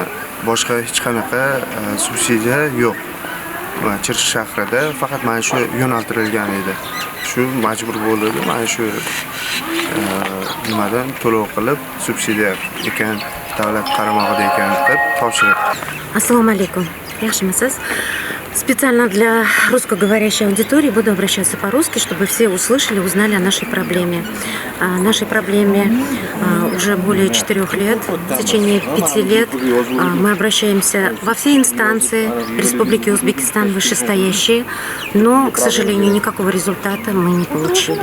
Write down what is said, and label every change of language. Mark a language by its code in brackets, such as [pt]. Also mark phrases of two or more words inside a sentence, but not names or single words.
[uz] Boshqa hech qanaqa subsidiya yo'q. Chirchiq shahrida faqat mana shu yo'naltirilgan edi. Shu majbur bo'ldi, mana shu nimadan to'lov qilib subsidiya ekan, davlat qaramog'ida ekan deb topshirdi. Assalomu alaykum. Yaxshimisiz? [ru] Специально для русскоговорящей аудитории буду обращаться по-русски, чтобы все услышали, узнали о нашей проблеме. О нашей проблеме уже более 4 лет. В течение 5 лет мы обращаемся во все инстанции Республики Узбекистан вышестоящие, но, к сожалению, никакого результата мы не получили.